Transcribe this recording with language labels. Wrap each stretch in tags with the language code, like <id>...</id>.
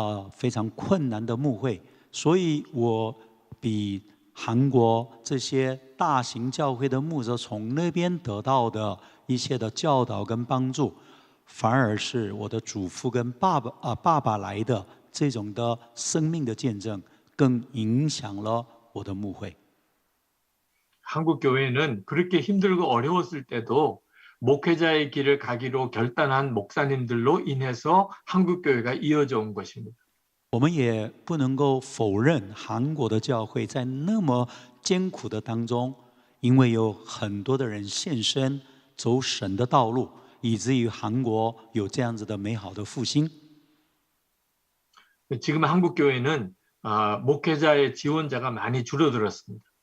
<zh>非常困难的牧会，所以我比韩国这些大型教会的牧者从那边得到的一些的教导跟帮助，反而是我的祖父跟爸爸来的这种的生命的见证，更影响了我的牧会。</zh> <ko>한국 교회는 그렇게 힘들고 어려웠을 때도 목회자의 길을 가기로 결단한 목사님들로 인해서 한국 교회가 이어져 온 것입니다.</ko> <zh>我们也不能够否认韩国的教会在那么艰苦的当中，因为有很多的人献身走神的道路，以至于韩国有这样子的美好的复兴。</zh> <ko>지금 한국 교회는 목회자의 지원자가 많이 줄어들었습니다.</ko>